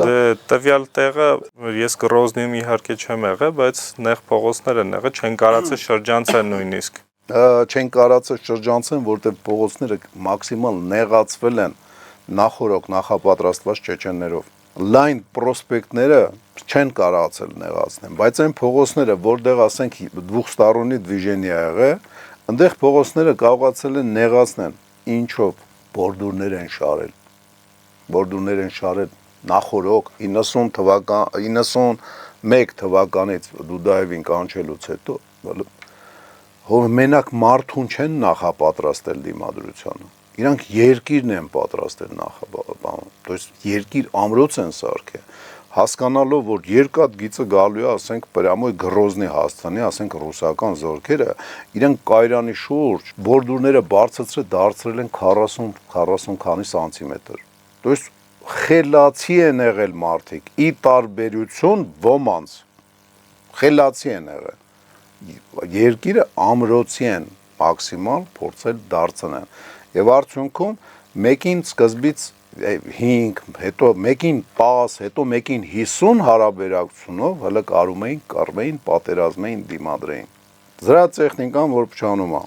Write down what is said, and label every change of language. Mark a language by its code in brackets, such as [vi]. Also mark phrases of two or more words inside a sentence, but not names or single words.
[hy] տվյալ տեղը ես Գրոզնիում իհարկե չեմ եղել, բայց նեղ փողոցներ են եղել, չեն կարացել շրջանցել նույնիսկ։ Չեն կարացել շրջանցեն, որտեղ փողոցները մաքսիմալ նեղացվել են նախորոք նախապատրաստված չեչեններով։ Լայն պրոսպեկտները չեն կարացել նեղացնեն, բայց այն փողոցները, որտեղ ասենք [ru] двухсторонний движение [hy] ա եղել, այնտեղ փողոցները կարողացել են նեղացնեն։ Ինչով? Բորդուրներ են շարել։ Բորդուրներ են շարել նախորոք 91 թվականից Դուդաևին կանչելուց հետո, որ մենակ մարդուն չեն նախապատրաստել դիմադրությանը։ Իրանք երկիրն են պատրաստել նախապատրաստել, [ru] то есть [hy] երկիր ամրոց են սարքել, հասկանալով, որ երկաթ գիծը գալու է, ասենք, պրամոյ Գրոզնի հասցանի, ասենք, ռուսական զորքերը, իրանք կայրանի շուրջ բորդուրները բարձրացրել դարձրել են 40 քանի սանտիմետր։ [ru] То есть [hy] խելացի են եղել մարդիկ, ի տարբերություն ոմանց, խելացի են եղել։ Երկիրը ամրոցի են մաքսիմալ փորձել դարձնել եւ արդյունքում մեկին սկզբից 5, հետո մեկին 10, հետո մեկին 50 հարաբերակցությունով հələ կռվեին, պատերազմային, դիմադրեին։ Զրա տեխնիկան որ փչանում է։